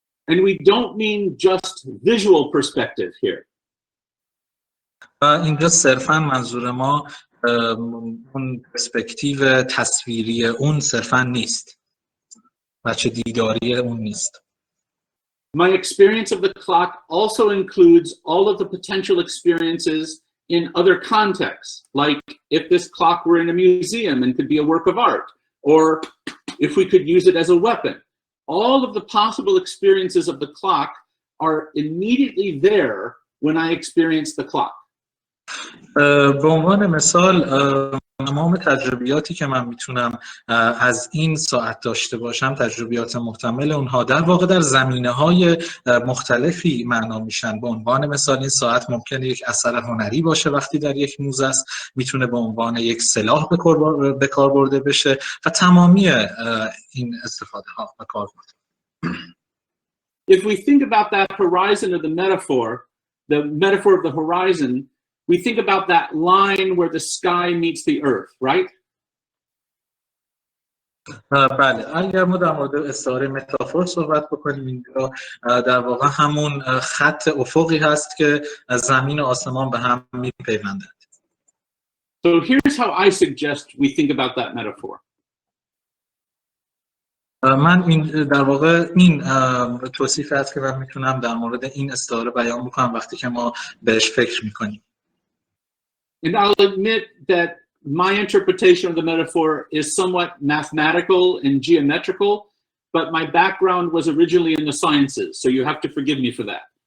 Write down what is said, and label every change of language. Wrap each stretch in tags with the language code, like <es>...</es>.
<en>And we don't mean just visual perspective here.</en> <fa>اینجا صرفاً منظور ما اون پرسپکتیو تصویری اون صرفاً نیست، بچه دیداری اون نیست.</fa> <en>My experience of the clock also includes all of the potential experiences in other contexts, like if this clock were in a museum and could be a work of art, or if we could use it as a weapon. All of the possible experiences of the clock are immediately there when I experience the clock.</en> <fa>به عنوان مثال تمام تجربیاتی که من میتونم از این ساعت داشته باشم، تجربیات محتمل اونها در واقع در زمینه‌های مختلفی معنا میشن. به عنوان مثال این ساعت ممکنه یک اثر هنری باشه وقتی در یک موزه است، میتونه به عنوان یک سلاح به کار برده بشه و تمامی این استفاده ها به کار برده.</fa> <en>If we think about that horizon of the metaphor of the horizon, we think about that line where the sky meets the earth, right?</en> <fa>بله، اگر ما در مورد استعاره متافور صحبت بکنیم، اینجا در واقع همون خط افقی هست که زمین و آسمان به هم میپیوندند.</fa> <en>So here's how I suggest we think about that metaphor.</en> <fa>من در واقع این توصیف است که من میتونم در مورد این استعاره بیان بکنم وقتی که ما بهش فکر میکنیم.</fa> <en>And I'll admit that my interpretation of the metaphor is somewhat mathematical and geometrical, but my background was originally in the sciences, so you have to forgive me for that.</en>